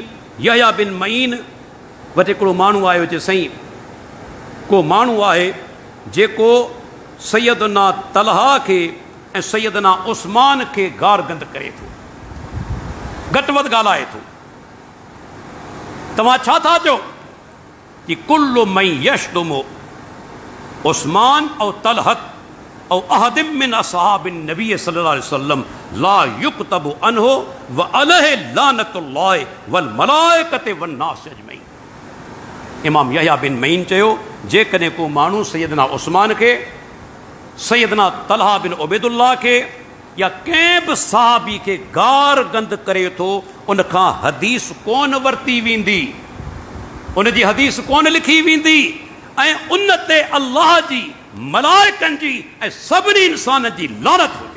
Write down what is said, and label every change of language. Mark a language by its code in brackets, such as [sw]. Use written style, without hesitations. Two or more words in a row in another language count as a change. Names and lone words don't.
[sd] यहया बिन मईन वटि हिकिड़ो माण्हू आयो, चए साईं को माण्हू आहे जेको सैयदना तलहा खे ऐं सैयदना उस्मान खे गारगंद करे थो, घटि वधि ॻाल्हाए थो। तव्हां छा था चओ? [ar] कि كل من يشتم عثمان أو طلحة أو أحدا من أصحاب النبي صلى الله عليه وسلم لا يكتب عنه وعليه لعنة الله والملائكة والناس أجمعين. [sd] इमाम यहया बिन मईन चयो, जेकॾहिं को माण्हू सैयदना उस्मान खे, सैयदना तलहा बिन उबैदुल्लाह खे या कंहिं बि सहाबी खे गार गंद करे थो, उनखां हदीस कोन वरिती वेंदी, उनजी हदीस कोन लिखी वेंदी, ऐं उन ते अल्लाह जी, मलाइकनि जी ऐं सभिनी इंसाननि जी लानत हुजे।